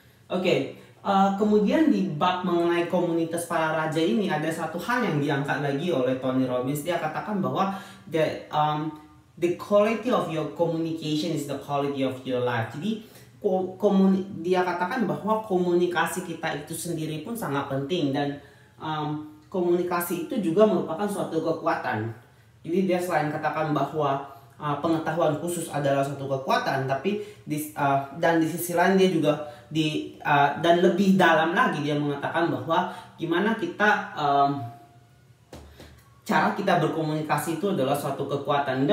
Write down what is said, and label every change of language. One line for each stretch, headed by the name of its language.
Indonesian: Oke, kemudian di bab mengenai komunitas para raja ini ada satu hal yang diangkat lagi oleh Tony Robbins. Dia katakan bahwa
English: the quality of your communication is the quality of your life.
Indonesian: Jadi dia katakan bahwa komunikasi kita itu sendiri pun sangat penting, dan komunikasi itu juga merupakan suatu kekuatan. Jadi dia selain katakan bahwa pengetahuan khusus adalah suatu kekuatan, tapi dan di sisi lain dia juga dan lebih dalam lagi dia mengatakan bahwa gimana kita cara kita berkomunikasi itu adalah suatu kekuatan.